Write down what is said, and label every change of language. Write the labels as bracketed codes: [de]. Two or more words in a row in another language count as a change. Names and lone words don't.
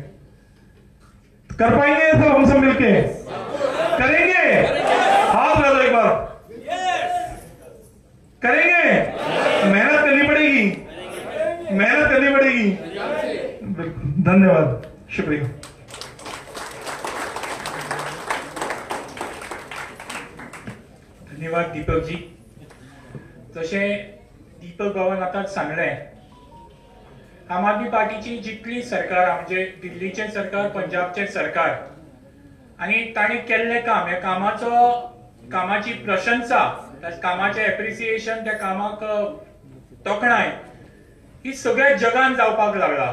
[hi] कर पाएंगे तो हम सब मिलके करेंगे, हाथ लगा दो एक बार, करेंगे, मेहनत करनी पड़ेगी, मेहनत करनी पड़ेगी। धन्यवाद, शुक्रिया। धन्यवाद दीपक जी। [kok] जशें दीपक बाबान आतांच सांगलें, आम आदमी पार्टीची जितली सरकारां म्हणजे दिल्लीचें सरकार, पंजाबचें सरकार आनी ताणें केल्लें काम, ह्या कामाची प्रशंसा, त्या कामाचें एप्रिसिएशन, त्या कामाक तोखणाय ही सगळ्या जगान जावपाक लागला।